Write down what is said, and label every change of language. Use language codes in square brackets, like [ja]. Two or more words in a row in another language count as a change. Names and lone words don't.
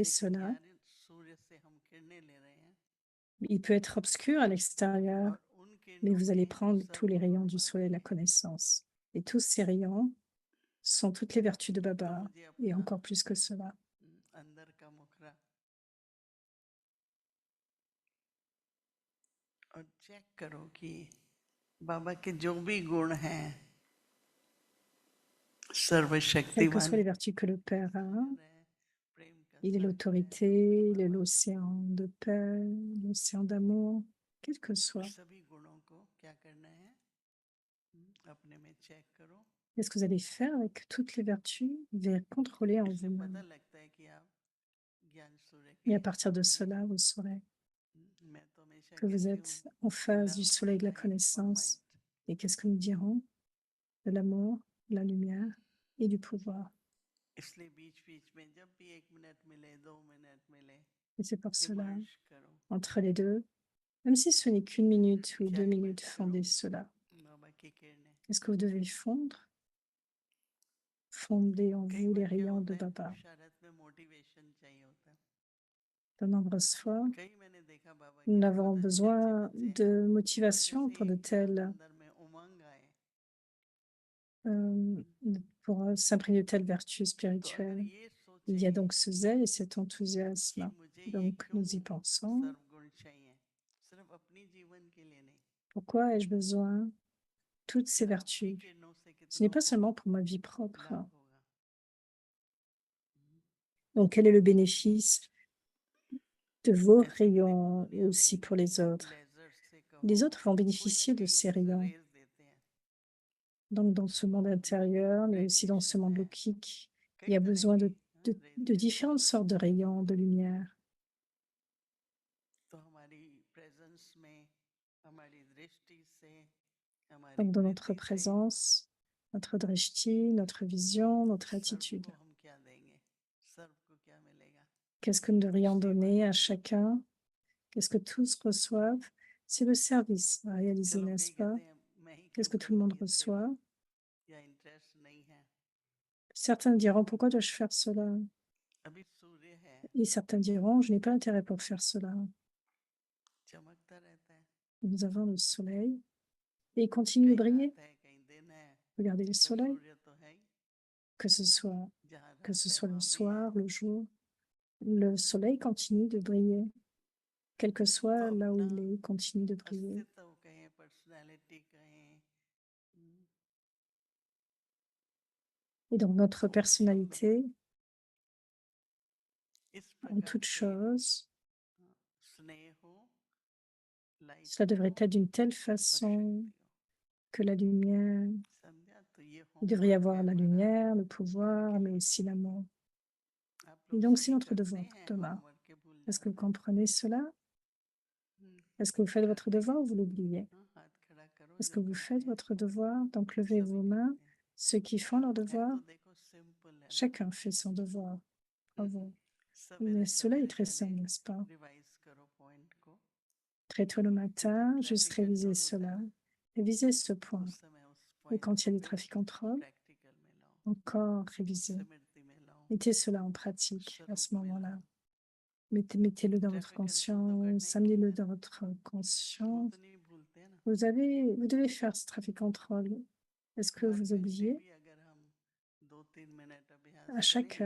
[hi] लेकिन [fr] cela. [hi] यार सूर्य से हम किरणें ले रहे हैं [fr] Il peut être obscur à l'extérieur, [hi] और उन [fr] mais [hi] किरणों [fr] vous allez [hi] में [fr] prendre [hi] सब [fr] tous les rayons [hi] गुण [fr] du [hi] भर [fr] soleil de la [hi] देंगे। [fr] connaissance. Et tous ces rayons sont toutes les vertus de [hi] तो [fr] Baba, [hi] मुझे [fr] et [hi] अपना [fr] encore plus que cela. [hi] अंदर का मुखरा और चेक करो कि बाबा के जो भी गुण हैं [fr] Quelles que [hi] सर्वशक्तिमान [fr] soient les vertus que le Père a, [hi] प्रेम का [fr] il est [hi] सागर [fr] l'autorité, [hi] है, [fr] il est l'océan de paix, l'océan d'amour, quel que soit. [hi] सभी गुणों को क्या करना है अपने में चेक करो [fr] Qu'est-ce que vous allez faire avec toutes les vertus? Vous allez contrôler en [hi] इससे पता [fr] vous-même. [hi] लगता है कि आप ज्ञान सूर्य [fr] Et [hi] के [fr] à partir de cela, vous saurez [hi] मैं तो हमेशा [fr] que vous [hi] कहती [fr] êtes [hi] हूँ [fr] en face du [en] love, [fr] soleil de la [en] light और [fr] connaissance. [en] might [fr] Et qu'est-ce que nous dirons? De l'amour, de la lumière et du pouvoir. [hi] इसलिए बीच बीच में जब भी 1 मिनट मिले 2 मिनट मिले [fr] Et c'est pour cela, [hi] इमर्ज करो [fr] entre les deux, même si ce n'est qu'une minute ou [hi] क्या [fr] 2 minutes, [hi] इमर्ज करो [fr] fondez cela. [hi] बाबा की किरणें [fr] Qu'est-ce que vous devez fondre? Fondez en [hi] कई [fr] vous les [hi] बार क्या [fr] rayons de [hi] होता है [fr] Baba. [hi] पुरुषार्थ में मोटिवेशन चाहिए होता है [fr] De nombreuses fois, [hi] कई मैंने देखा बाबा [fr] nous [hi] के [fr] avons [hi] बहुत अच्छे अच्छे [fr] besoin [hi] बच्चे [fr] de [hi] हैं [fr] motivation [hi] जैसे [fr] pour de [hi] एक [fr] telles, [hi] अंदर में उमंग आए [fr] pour s'imprégner de telles vertus [hi] तो अगर [fr] spirituelles. [hi] ये [fr] Il y a [hi] सोचें [fr] donc ce zèle et cet [hi] कि [fr] enthousiasme. [hi] मुझे ये [fr] Donc [hi] क्यों [fr] nous y pensons. [hi] सर्वगुण चाहिए सिर्फ अपनी जीवन के लिए नहीं [fr] Pourquoi ai-je besoin toutes ces [hi] फिर आपकी [fr] vertus? [hi] किरणों से [fr] Ce n'est [hi] कितनों [fr] pas [hi] को [fr] seulement pour ma vie propre. [hi] लाभ होगा [fr] Donc quel est le bénéfice de vos [hi] ऐसे ही देखो [fr] rayons [hi] दुनिया [fr] aussi [hi] में [fr] pour les autres? [hi] लेजर से कहो [fr] Les autres vont [hi] कोई ना [fr] bénéficier de ces [hi] कहीं [fr] rayons. [hi] रेज देते हैं [fr] Donc dans ce monde intérieur, mais aussi dans ce [hi] रेडिएशन [fr] monde [hi] है [fr] lokique, il [hi] कई [fr] y a [hi] तरह [fr] besoin [hi] की [fr] de [hi] रेज देते [fr] différentes sortes de rayons de lumière. [hi] तो हमारी प्रेजेंस में हमारी दृष्टि से हमारी [fr] Donc dans notre [hi] वृत्ति से [fr] présence, notre drishti, notre vision, notre [hi] सर्व [fr] attitude. [hi] को हम क्या देंगे सर्व को क्या मिलेगा [fr] Qu'est-ce que nous devrions [hi] सेवा [fr] donner à chacun? Qu'est-ce que tous reçoivent? C'est le service à réaliser, [hi] चलो [fr] n'est-ce [hi] कई [fr] pas? [hi] कहते हैं मैं ही [fr] Qu'est-ce [hi] क्यों [fr] que tout le [hi] करूं [fr] monde [hi] ये सेवा [fr] reçoit? [hi] या इंटरेस्ट नहीं है [fr] Certains diront, pourquoi dois-je faire cela? [hi] अभी सूर्य है [fr] Et certains diront, je n'ai pas intérêt pour faire cela. [hi] चमकता रहता है [fr] Nous avons le soleil et il continue de [hi] कहीं [fr] briller. [hi] रात है कहीं दिन है [fr] Regardez le [hi] तो [fr] soleil, [hi] सूर्य तो है ही [fr] que ce soit [hi] जहाँ [fr] que ce [hi] रात है [fr] soit le [hi] वहाँ भी है [fr] soir, le jour, le soleil continue de briller. Quel que [hi] तो [fr] soit là où [hi] अपना [fr] il est, il continue de briller. [hi] अस्तित्व कहें पर्सनालिटी कहें [fr] Et donc notre [hi] वो सब में [fr] personnalité, [hi] इस [fr] en [hi] प्रकार [fr] toute [hi] से [fr] chose, [hi] स्नेह हो लाइट [fr] cela devrait [hi] हो [fr] être d'une telle [hi] और [fr] façon [hi] शक्ति हो [fr] que la lumière, [hi] समझा तो ये [fr] il devrait y [hi] होमवर्क [fr] avoir [hi] है [fr] la [hi] हमारा [fr] lumière, le [hi] कल [fr] pouvoir, [hi] के [fr] mais [hi] लिए [fr] aussi l'amour. [hi] आप [fr] Et [hi] लोग [fr] donc c'est [hi] सभी [fr] notre [hi] करते [fr] devoir pour [hi] हैं [fr] demain. [hi] होमवर्क के भूल [fr] Est-ce que vous [hi] जाते हैं [fr] comprenez cela? हम्म, Est-ce que vous faites votre [hi] करते हैं [fr] devoir ou vous l'oubliez? [hi] हाँ, हाथ खड़ा करो [fr] Est-ce [hi] जो [fr] que vous [hi] करते [fr] faites [hi] हैं [fr] votre devoir? Donc levez [hi] सभी [fr] vos mains. [hi] करते हैं [fr] Ceux qui font leur [hi] है [fr] devoir, [hi] तो देखो सिंपल है ना [fr] chacun fait son devoir. Bravo. [hi] सवेरे [fr] Mais cela est [hi] सवेरे [fr] très [hi] पहले [fr] simple, n'est-ce pas? [hi] रिवाइज करो पॉइंट को [fr] Très tôt le matin, juste [hi] ट्रैफिक [fr] réviser [hi] कंट्रोल होता है [fr] cela. [hi] ना [fr] Réviser ce point. [hi] उस समय उस [fr] Et [hi] पॉइंट [fr] quand il y [hi] को [fr] a des [hi] फिर [fr] trafic contrôle, [hi] प्रैक्टिकल में लाओ [fr] encore réviser. [hi] स्मृति में लाओ [fr] Mettez cela en pratique à ce [hi] स्वरूप में [fr] moment-là. [hi] लाओ [fr] Mettez-le dans votre [en] traffic control तो [fr] conscience, [hi] करना ही [fr] amenez-le [hi] होता है [fr] dans [hi] ना [fr] votre [hi] वो [fr] conscience. [hi] तो नहीं भूलते हैं ना [fr] Vous devez faire ce trafic contrôle. Est-ce que [hi] हर [fr] vous [hi] घंटे [fr] oubliez? [hi] भी अगर हम 2-3 मिनट अभ्यास [fr] À chaque [hi] करेंगे